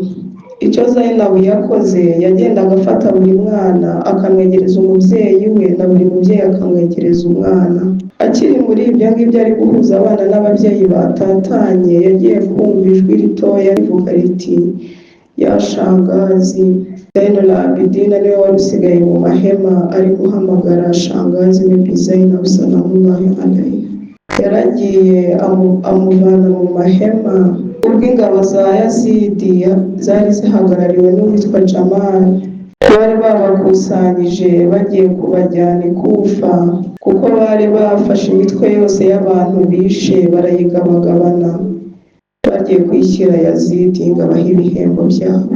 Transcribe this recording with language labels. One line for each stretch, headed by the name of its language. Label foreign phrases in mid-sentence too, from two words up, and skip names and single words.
Kinyarwanda: Icyo Zainabu yakoze, yagendaga afata buri mwana akamwegereza umubyeyi we, na buri mubyeyi akamwegereza umwana. Akiri muri ibyo ngibyo ari guhuza abana n'ababyeyi batatanye, yagiye kumva ijwi ritoya rivuga riti ya shangazi. Zainul Abidin niwe wari usigaye mu mahema ari guhamagara shangazi Bibi Zainab
Arabic: سلام الله عليه.
Kinyarwanda: Yaragiye amuvana mu mahema. Ubwo ingabo za Yazidi zari zihagarariwe n'uwitwa Jamal bari babakusanyije bagiye kubajyana i Kufa, kuko bari bafashe imitwe yose y'abantu bishe barayigabagabana, bagiye kwishyira Yazidi ngo abahe ibihembo byabo.